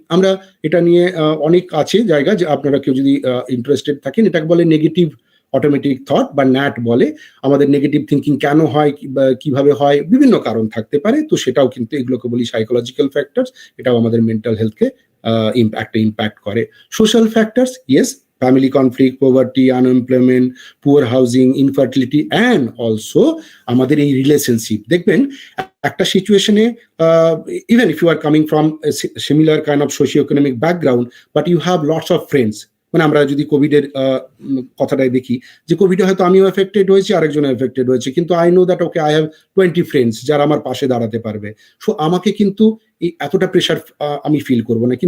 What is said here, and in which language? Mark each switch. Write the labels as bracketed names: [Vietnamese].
[Bangla] আমরা এটা নিয়ে অনেক আছে জায়গা, যে আপনারা কেউ যদি ইন্টারেস্টেড থাকেন, এটাকে বলে নেগেটিভ অটোমেটিক থট বা ন্যাট বলে। আমাদের নেগেটিভ থিঙ্কিং কেন হয়, কিভাবে হয়, বিভিন্ন কারণ থাকতে পারে, তো সেটাও কিন্তু এগুলোকে বলি সাইকোলজিক্যাল ফ্যাক্টরস, এটাও আমাদের মেন্টাল হেলথকে ইম্প্যাক্ট করে। [English] social factors, yes, family conflict, poverty, unemployment, poor housing, infertility, and also [Bangla] আমাদের এই রিলেশনশিপ। দেখবেন একটা সিচুয়েশনে, [English] even if you are coming from a similar kind of socio-economic background, but you have lots of friends, [Bangla] মানে আমরা যদি কোভিডের কথাটাই দেখি, যে কোভিডে হয়তো আমিও এফেক্টেড হয়েছি, আরেকজন এফেক্টেড হয়েছে, কিন্তু [English] I know that okay I have 20 friends [Bangla] যারা আমার পাশে দাঁড়াতে পারবে, সো আমাকে কিন্তু এই এতটা প্রেশার আমি ফিল করবো না।